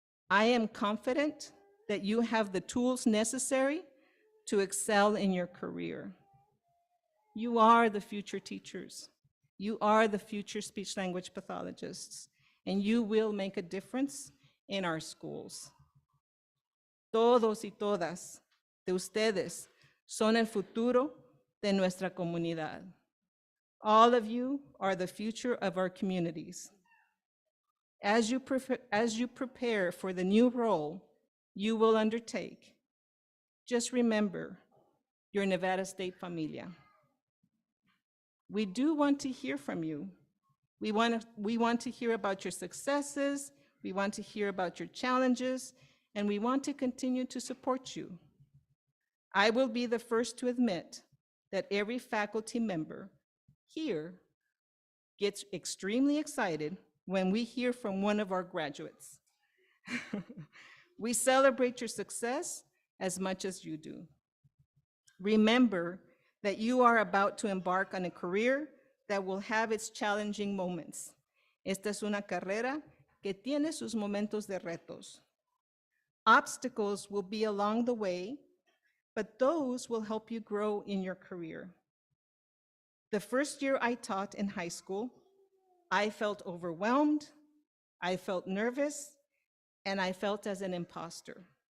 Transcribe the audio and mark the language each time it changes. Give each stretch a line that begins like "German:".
English: I am confident that you have the tools necessary to excel in your career. You are the future teachers. You are the future speech-language pathologists, and you will make a difference in our schools.
Spanish: Todos y todas de ustedes son el futuro de nuestra comunidad.
English: All of you are the future of our communities. As you prepare for the new role you will undertake, just remember your Nevada State familia. We do want to hear from you. We want to hear about your successes, we want to hear about your challenges, and we want to continue to support you. I will be the first to admit that every faculty member here gets extremely excited when we hear from one of our graduates. We celebrate your success as much as you do. Remember that you are about to embark on a career that will have its challenging moments.
Spanish: Esta es una carrera que tiene sus momentos de retos.
English: Obstacles will be along the way, but those will help you grow in your career. The first year I taught in high school, I felt overwhelmed, I felt nervous, and I felt as an imposter.